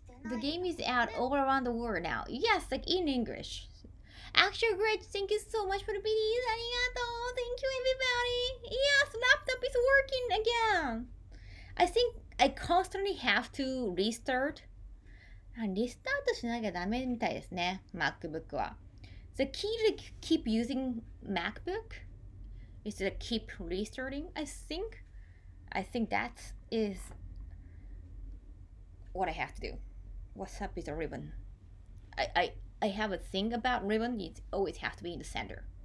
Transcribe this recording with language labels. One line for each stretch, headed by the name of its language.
English: The game is out all around the world now. Yes, like in English. Actually, great. Thank you so much for the BDs. Arigato. Thank you, everybody. Yes, laptop is working again. I think I constantly have to restart.
Japanese: リスタートしなきゃダメみたいですね、MacBook は。
English: The key to keep using MacBook is to keep restarting, I think that is what I have to do. What's up with the ribbon? I have a thing about ribbon, it always has to be in the center.